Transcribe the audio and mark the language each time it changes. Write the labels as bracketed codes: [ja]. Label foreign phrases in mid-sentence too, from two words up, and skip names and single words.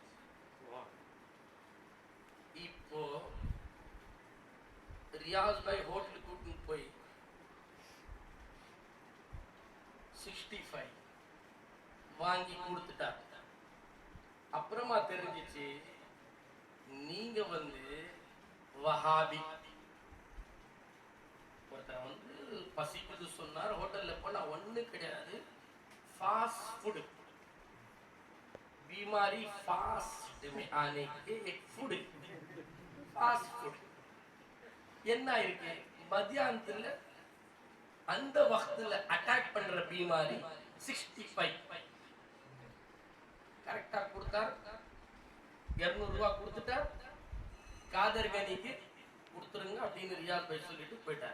[ta] இப்போ ரியாஸ் பாய் ஹோட்டலுக்கு கூட்டிட்டு போய் 65 வாங்கி கொடுத்துட்டார். அப்புறமா தெரிஞ்சிச்சு நீங்க வஹாபி. ஒருத்தர் பசிக்குது சொன்னார், ஹோட்டல்ல போனா ஒண்ணு கிடையாது, [en] fast food, [hi] बीमारी फास्ट में आने के एक फूड, [en] fast food. [ta] என்ன இருக்கு மத்தியானத்துல அந்த வக்துல அட்டாக் பண்ற பீமாரி 65 கரெக்டா கொடுத்தார். 200 ரூபாய் கொடுத்துட்டார். காதர் கனிக்கு கொடுத்துருங்க அப்படின்னு ரியாஸ் பாய் சொல்லிட்டு போயிட்டார்.